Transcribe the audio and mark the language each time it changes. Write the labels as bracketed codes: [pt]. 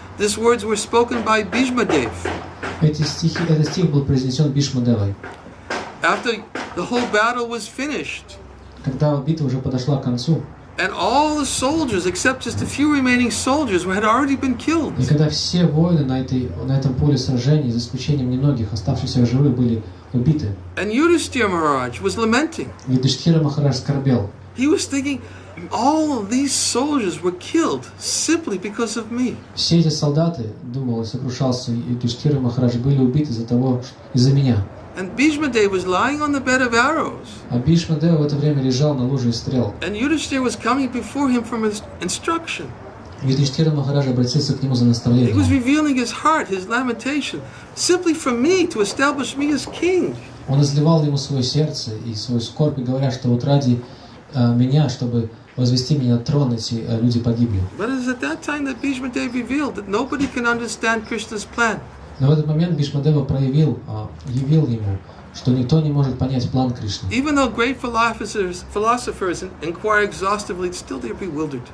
[en] These words were spoken by Bhishma Dev. [ru] Этот стих был произнесен Бхишмадевой. [en] After the whole battle was finished. [ru] Когда битва уже подошла к концу. [en] And all the soldiers, except just a few remaining soldiers, had already been killed. [ru] И когда все воины на этом поле сражений, за исключением немногих оставшихся в живых, были убиты. [en] And Yudhishthira Maharaj was lamenting. [ru] Юдхиштхира Махарадж скорбел. [en] He was thinking, all of these soldiers were killed simply because of me. [ru] Все эти солдаты, думал и сокрушался, Юдхиштхира Махарадж, были убиты из-за меня. [en] And Bhishma Dev was lying on the bed of arrows. [ru] А Бхишмадева в это время лежал на луже из стрел. [en] And Yudhishthira was coming before him from his instruction. [ru] Юдхиштхира Махарадж обратился к нему за [en] He was [ru] наставлением. [en] revealing his heart, his lamentation, simply for me, to establish me as king. [ru] Он изливал ему свое сердце и свою скорбь, говоря, что вот ради меня, чтобы возвести меня на трон, эти люди погибли. [en] But it is at that time that Bhishma Dev revealed that nobody can understand Krishna's plan. [ru] Но в этот момент Бхишмадева явил ему, что никто не может понять план Кришны. [en] Even though great philosophers inquire exhaustively, still they are bewildered.